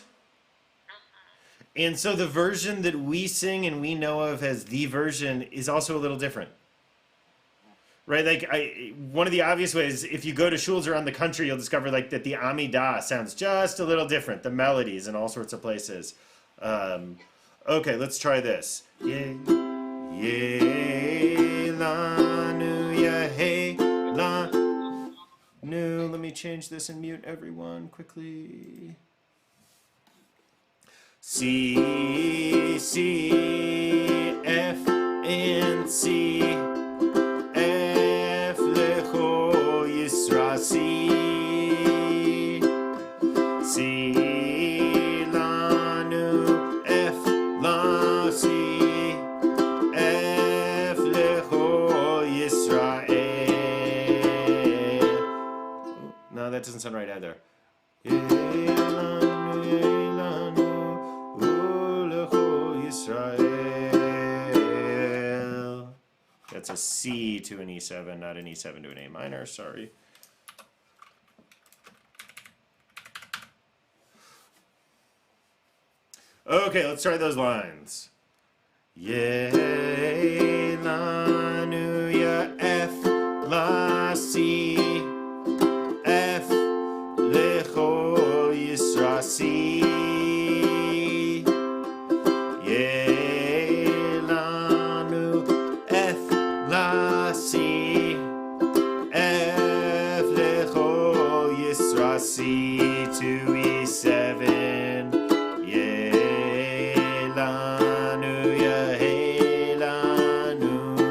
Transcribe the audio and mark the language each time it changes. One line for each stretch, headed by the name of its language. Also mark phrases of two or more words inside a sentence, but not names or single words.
English: And so the version that we sing and we know of as the version is also a little different. Right? Like, one of the obvious ways, if you go to shuls around the country, you'll discover like that the Amidah sounds just a little different. The melodies in all sorts of places. Okay, let's try this.
Hebrew: Ye la nu ya hey la nu.
English: Let me change this and mute everyone quickly. C, C, F, and C, F,
Hebrew: Lecho, Yisra,
English: C, C,
Hebrew: La, Nu,
English: F, La, C, F, Lecho, Yisrael. No, that doesn't sound right either. Israel. That's a C to an E7, not an E7 to an A minor, sorry. Okay, let's try those lines.
Hebrew: Ye la nu ya
English: F la C F
Hebrew: lecho Yisra
English: C
Hebrew: Ye la nu
English: F la C F
Hebrew: lecho Yisra
English: C to E7
Hebrew: Ye la nu ya He la nu